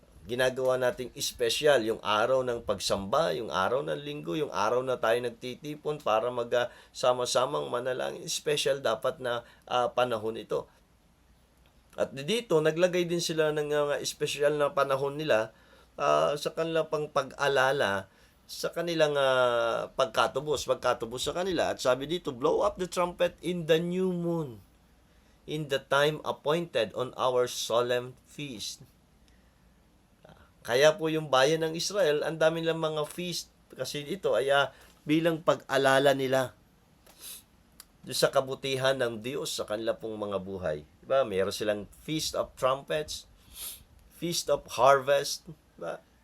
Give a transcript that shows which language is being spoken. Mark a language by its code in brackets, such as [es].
[tl] Ginagawa nating special yung araw ng pagsamba, yung araw ng linggo, yung araw na tayo nagtitipon para sama-samang manalangin. Special dapat na panahon ito. At dito, naglagay din sila ng special na panahon nila sa kanilang pag-alala sa kanilang pagkatubos sa kanila. At sabi dito, [en] blow up the trumpet in the new moon, in the time appointed on our solemn feast. [tl] Kaya po yung bayan ng Israel, ang dami lang mga feast kasi ito ay bilang pag-alala nila sa kabutihan ng Diyos sa kanila pong mga buhay. Diba? Meron silang Feast of Trumpets, Feast of Harvest, diba?